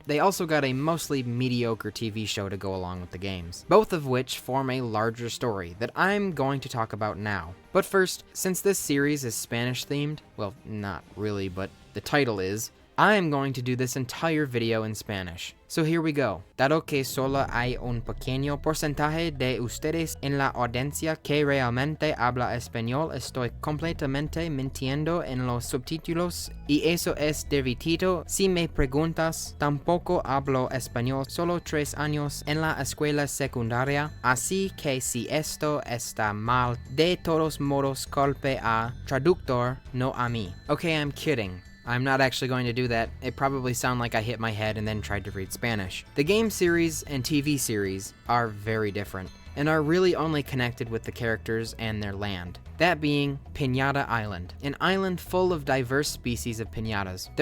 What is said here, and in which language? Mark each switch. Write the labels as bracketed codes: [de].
[en] They also got a mostly mediocre TV show to go along with the games, both of which form a larger story that I'm going to talk about now. But first, since this series is Spanish themed, well, not really, but the title is, I am going to do this entire video in Spanish. So here we go. [es] Dado que solo hay un pequeño porcentaje de ustedes en la audiencia que realmente habla español, estoy completamente mintiendo en los subtítulos, y eso es divertido. Si me preguntas, tampoco hablo español, solo 3 años en la escuela secundaria, así que si esto está mal, de todos modos culpe a traductor, no a mí. [en] Okay, I'm kidding. I'm not actually going to do that. It probably sounded like I hit my head and then tried to read Spanish. The game series and TV series are very different, and are really only connected with the characters and their land. That being Piñata Island, an island full of diverse species of piñatas.